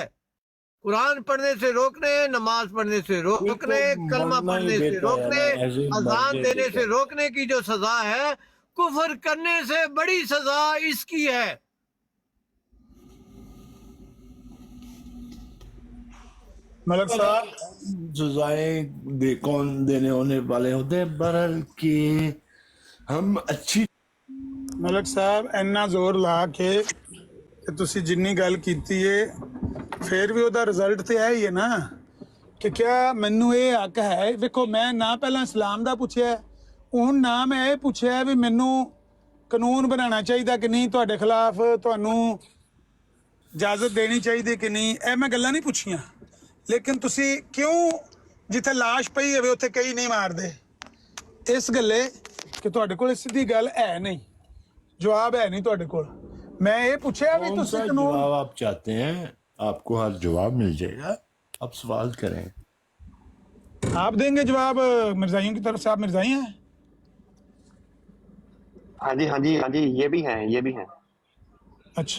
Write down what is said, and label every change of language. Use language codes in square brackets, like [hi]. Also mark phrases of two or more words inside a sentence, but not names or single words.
[ur] قرآن پڑھنے سے روکنے، نماز پڑھنے سے روکنے، کلمہ پڑھنے سے روکنے، اذان دینے سے روکنے کی جو سزا ہے، کفر کرنے سے بڑی سزا اس کی ہے۔ ملک صاحب سزائیں کون دینے ہونے والے ہوتے ہیں، بہرحال کہ ہم اچھی [pa] ملک صاحب ਇੰਨਾ ਜ਼ੋਰ ਲਾ ਕੇ ਕਿ ਤੁਸੀਂ ਜਿੰਨੀ ਗੱਲ ਕੀਤੀ ਹੈ ਫਿਰ ਵੀ ਉਹਦਾ ਰਿਜ਼ਲਟ ਤੇ ਹੈ ਹੀ ਹੈ ਨਾ ਕਿ ਕਿਆ ਮੈਨੂੰ ਇਹ ਹੱਕ ਹੈ। ਵੇਖੋ ਮੈਂ ਨਾ ਪਹਿਲਾਂ ਇਸਲਾਮ ਦਾ ਪੁੱਛਿਆ, ਹੁਣ ਨਾ ਮੈਂ ਇਹ ਪੁੱਛਿਆ ਵੀ ਮੈਨੂੰ ਕਾਨੂੰਨ ਬਣਾਉਣਾ ਚਾਹੀਦਾ ਕਿ ਨਹੀਂ, ਤੁਹਾਡੇ ਖਿਲਾਫ ਤੁਹਾਨੂੰ ਇਜਾਜ਼ਤ ਦੇਣੀ ਚਾਹੀਦੀ ਕਿ ਨਹੀਂ, ਇਹ ਮੈਂ ਗੱਲਾਂ ਨਹੀਂ ਪੁੱਛੀਆਂ। ਲੇਕਿਨ ਤੁਸੀਂ ਕਿਉਂ ਜਿੱਥੇ ਲਾਸ਼ ਪਈ ਹੋਵੇ ਉੱਥੇ ਕਈ ਨਹੀਂ ਮਾਰਦੇ? ਇਸ ਗੱਲੇ ਕਿ ਤੁਹਾਡੇ ਕੋਲ ਸਿੱਧੀ ਗੱਲ ਹੈ ਨਹੀਂ, جواب ہے نہیں ਤੁਹਾਡੇ ਕੋਲ। [ur] میں یہ پوچھا بھی کون سا جواب آپ چاہتے ہیں، آپ کو ہر جواب مل جائے گا، آپ سوال کریں۔ آپ دیں گے جواب مرزائیوں کی طرف سے؟ آپ مرزائی ہیں؟ ہاں جی ہاں جی ہاں جی، یہ بھی ہیں، یہ بھی ہیں۔ اچھا